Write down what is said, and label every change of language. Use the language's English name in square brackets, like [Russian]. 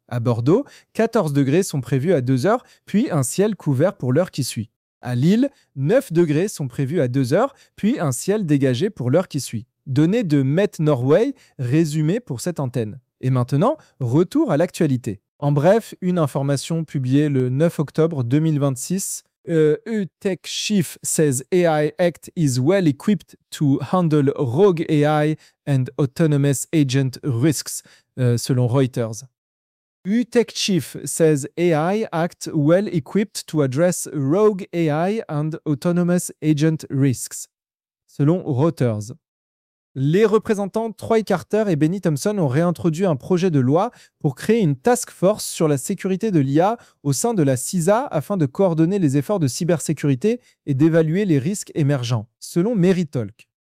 [French] À Bordeaux, 14 degrés sont prévus à 2h, puis un ciel couvert pour l'heure qui suit. À Lille, 9 degrés sont prévus à 2h, puis un ciel dégagé pour l'heure qui suit. Données de Met Norway, résumé pour cette antenne. Et maintenant, retour à l'actualité. En bref, une information publiée le 9 octobre 2026. [English] EUTech Chief says AI Act is well equipped to handle rogue AI and autonomous agent risks, [French] selon [English] Reuters. EUTech Chief says AI Act well equipped to address rogue AI and autonomous agent risks, [French] selon [English] Reuters. [French] Les représentants Troy Carter et Benny Thompson ont réintroduit un projet de loi pour créer une task force sur la sécurité de l'IA au sein de la CISA afin de coordonner les efforts de cybersécurité et d'évaluer les risques émergents, selon Meritalk.